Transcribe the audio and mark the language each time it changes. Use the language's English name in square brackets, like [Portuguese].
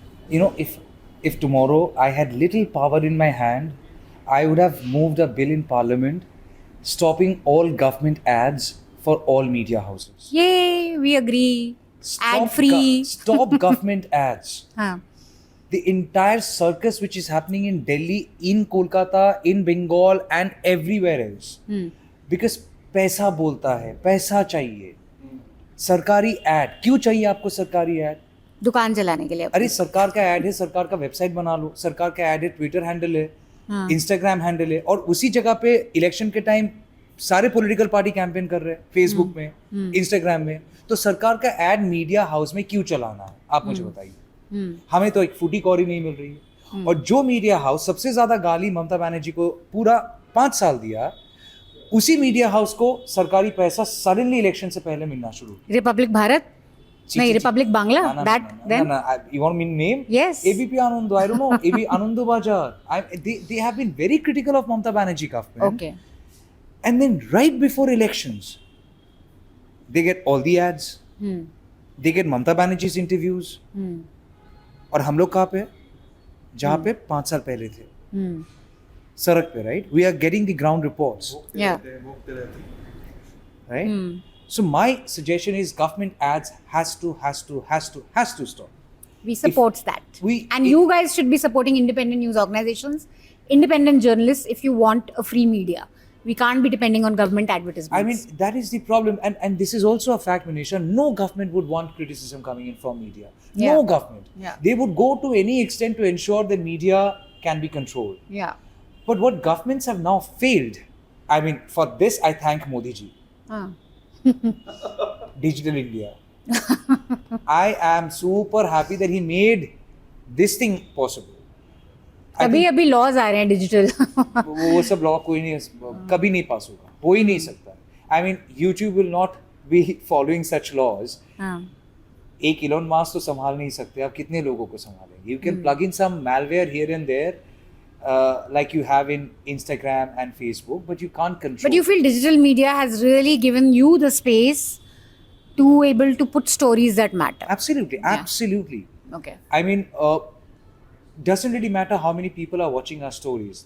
[English] You know, if tomorrow I had little power in my hand, I would have moved a bill in parliament stopping all government ads for all media houses. Yay, we agree. Ad free. Stop government ads. [Hindi] हाँ. [English] The entire circus which is happening in Delhi, in Kolkata, in Bengal and everywhere else. [Hindi] Because पैसा बोलता है, पैसा चाहिए. सरकारी ad, क्यों चाहिए आपको सरकारी ad? दुकान चलाने के लिए. अरे सरकार का ad है, सरकार का वेबसाइट बना लो, सरकार का ad है, ट्विटर हैंडल है, इंस्टाग्राम हैंडल है, और उसी जगह पे इलेक्शन के टाइम सारे पॉलिटिकल पार्टी कैंपेन कर रहे हैं फेसबुक में, इंस्टाग्राम में. तो सरकार का ad मीडिया हाउस में क्यों चलाना है, आप मुझे बताइए. हमें तो एक फूटी कौड़ी नहीं मिल रही है. और जो मीडिया हाउस सबसे ज्यादा गाली ममता बनर्जी को पूरा 5 साल दिया, उसी मीडिया हाउस को सरकारी पैसा सडनली इलेक्शन से पहले मिलना शुरू. रिपब्लिक भारत? नहीं, Republic Bangla. [English] That then? You want me to name? Yes. ABP Anando, I don't know. AB Anando Bajar. They have been very critical of Mamata Banerjee government. Okay. And then right before elections, they get all the ads. They get Mamata Banerjee's interviews. [Hindi] और हम लोग कहाँ पे, जहाँ पे 5 साल पहले थे, सड़क पे, right? [English] We are getting the ground reports. Yeah. Right? So my suggestion is government ads has to stop. We support that. we- and you guys should be supporting independent news organizations, independent journalists if you want a free media. We can't be depending on government advertisements. I mean, that is the problem. And this is also a fact, Manisha. No government would want criticism coming in from media. Yeah. No government. Yeah. They would go to any extent to ensure the media can be controlled. Yeah. But what governments have now failed, I mean, for this I thank Modi ji. Digital India. I am super happy that he made this thing possible. [Hindi] अभी laws आ रहे हैं digital. वो सब law कोई नहीं, कभी नहीं पास होगा, हो ही नहीं सकता. [English] I mean YouTube will not be following such laws. [Hindi] एक इलॉन मास्क तो संभाल नहीं सकते, आप कितने लोगों को संभालेंगे? [English] You can plug in some malware here and there, like you have in Instagram and Facebook, but you can't control. But you feel digital media has really given you the space to able to put stories that matter. Absolutely, absolutely. Okay. I mean, doesn't really matter how many people are watching our stories.